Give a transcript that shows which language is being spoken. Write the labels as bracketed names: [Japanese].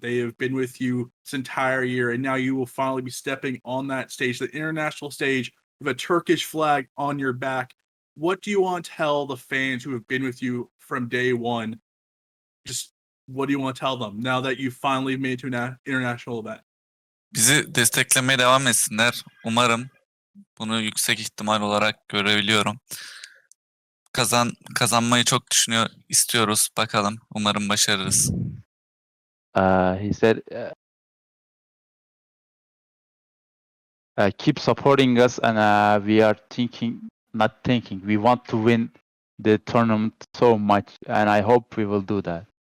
[English] They have been with you this entire year, and now you will finally be stepping on that stage, the international stage, with a Turkish flag on your back. What do you want to tell the fans who have been with you from day one? Just what do you want to tell them now that you've finally made it to an international event? [Turkish] Bizi desteklemeye devam etsinler. Umarım bunu yüksek ihtimal olarak görebiliyorum. Kazanmayı çok istiyoruz. Bakalım. Umarım başarırız. [English] He said, keep supporting us, and we are we want to win the tournament so much, and I hope we will do that.